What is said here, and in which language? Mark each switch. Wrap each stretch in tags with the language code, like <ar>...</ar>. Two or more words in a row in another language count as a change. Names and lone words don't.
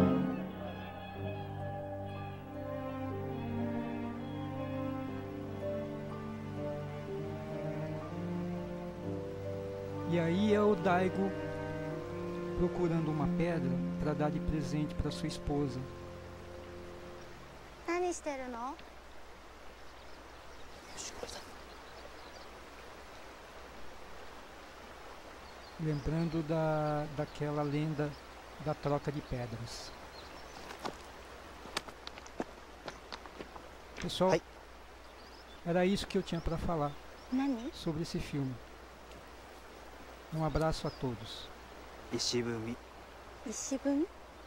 <pt>E aí é o Daigo procurando uma pedra para dar de presente para sua esposa.</pt> <ja>何してるの？よし、これだ。</ja> <pt>Lembrando daquela lenda da troca de pedras. Pessoal, Ai. era isso que eu tinha para falar</pt> <ja>何？</ja> <pt>sobre esse filme. Um abraço a todos.</pt> <ja>石踏み。石踏み？</ja>